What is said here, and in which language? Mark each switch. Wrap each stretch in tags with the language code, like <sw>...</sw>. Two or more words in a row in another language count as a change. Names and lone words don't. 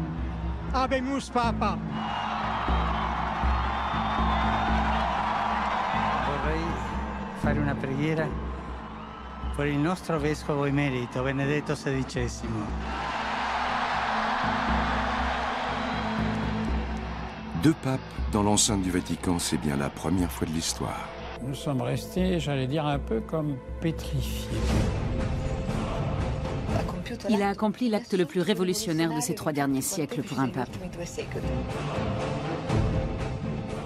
<la>Habemus Papa.</la> <it>Vorrei fare una preghiera per il nostro vescovo emerito, Benedetto XVI.</it> <fr>Deux papes dans l'enceinte du Vatican, c'est bien la première fois de l'histoire. Nous sommes restés, j'allais dire, un peu comme pétrifiés. Il a accompli l'acte le plus révolutionnaire de ces 3 derniers siècles pour un pape.</fr>